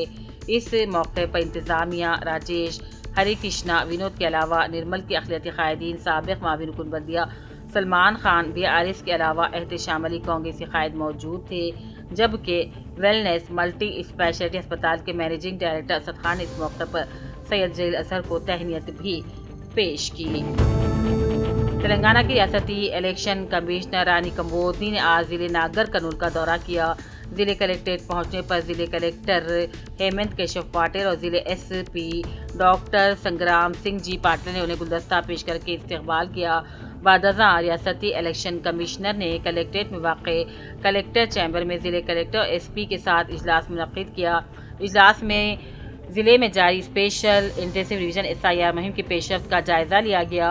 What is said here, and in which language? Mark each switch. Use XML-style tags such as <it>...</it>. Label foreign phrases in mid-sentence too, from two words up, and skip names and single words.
<ur>اس موقع پر انتظامیہ راجیش ہری کرشنا ونود کے علاوہ نرمل کے اقلیتی قائدین، سابق معاون رکن بلدیہ سلمان خان بی آر ایس کے علاوہ احتشام علی کانگریسی قائد موجود تھے، جبکہ ویلنس ملٹی اسپیشلٹی ہسپتال کے مینیجنگ ڈائریکٹر اسد خان نے اس موقع پر سید جلیل اظہر کو تہنیت بھی پیش کی۔ تلنگانہ کی ریاستی الیکشن کمشنر رانی کمبودی نے آج ضلع ناگر کنول کا دورہ کیا۔ ضلع کلکٹریٹ پہنچنے پر ضلع کلکٹر ہیمنت کیشو پاٹل اور ضلع ایس پی ڈاکٹر سنگرام سنگھ جی پاٹل نے انہیں گلدستہ پیش کر کے استقبال کیا۔ بعد ازاں ریاستی الیکشن کمشنر نے کلیکٹریٹ میں واقع کلیکٹر چیمبر میں ضلع کلیکٹر اور ایس پی کے ساتھ اجلاس منعقد کیا۔ اجلاس میں ضلع میں جاری اسپیشل انٹینسو ریویژن SIR مہم کی پیش رفت کا جائزہ لیا گیا۔</ur>